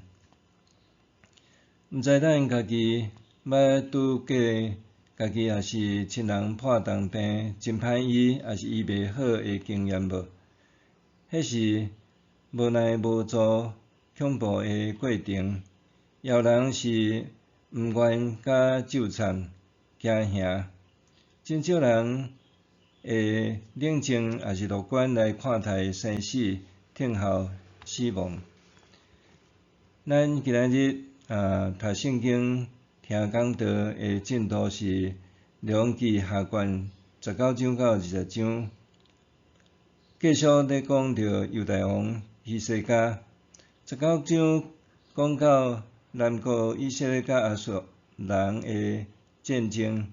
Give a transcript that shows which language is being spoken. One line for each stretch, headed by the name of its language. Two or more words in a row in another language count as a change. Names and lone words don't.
Min Nan Chinese: 毋知咱家己捌拄过，家己也是亲人破重病真歹医，也是医袂好的经验无？迄是无奈无助、恐怖的过程，也有人是毋愿甲纠缠、惊吓。真少人会冷静也是乐观来看待生死，听候死亡。咱今仔日读圣经、听讲道的进度是列王记下卷19章到20章，继续咧讲到犹大王希西家。19章讲到南国以色列甲人的战争。